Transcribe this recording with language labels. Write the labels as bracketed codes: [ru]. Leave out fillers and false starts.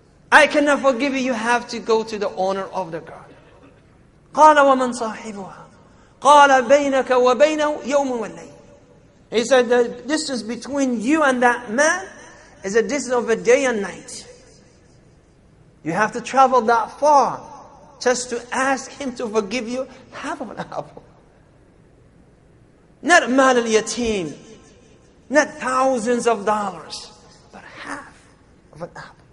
[en] I cannot forgive you. You have to go to the owner of the garden. [ar] قال ومن صاحبها قال بينك وبينه يوم والليل. [en] He said, the distance between you and that man is a distance of a day and night. You have to travel that far just to ask him to forgive you half of an apple. Not mal al-yatim, not thousands of dollars, but half of an apple.